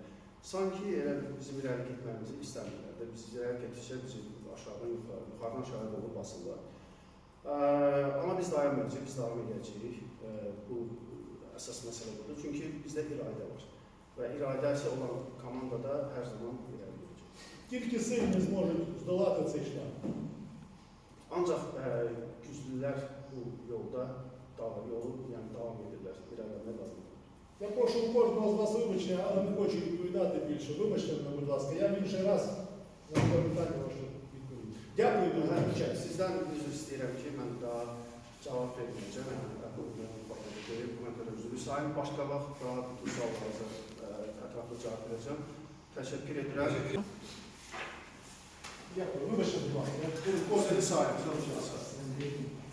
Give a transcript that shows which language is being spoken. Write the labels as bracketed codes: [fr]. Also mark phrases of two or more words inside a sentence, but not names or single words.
[az] Sanki elə bizim irəli getməyimizi istəmirlər də, biz irəli getdikcə bizi aşağıdan yuxarıdan aşağıya doğru basırlar. Amma biz dayanmayacağıq, biz davam edəcəyik. Bu əsas məsələ budur. Çünki bizdə iradə var. Və iradəsi olan komandada hər zaman irəli gedəcək. [uk] Тільки сильні зможуть здолати цей шлях. [az] Ancaq güclülər bu yolda davam edirlər, irəliləmək lazımdır. [uk] Я прошу у кожного з вас вибачення, але не хочу відповідати більше. Вибачте мене, будь ласка, я в інший раз на це питання ваше відповім. Дякую дуже. [az] Sizdən üzr istəyirəm ki, mən daha cavab verməyəcəm. Buna görə üzr istəyirəm. Başqa vaxt daha bütün suallarınıza ətraflı cavab verəcəm. Təşəkkür edirəm. [uk] Дякую. Вибачте, будь ласка. [az] Sağ olun.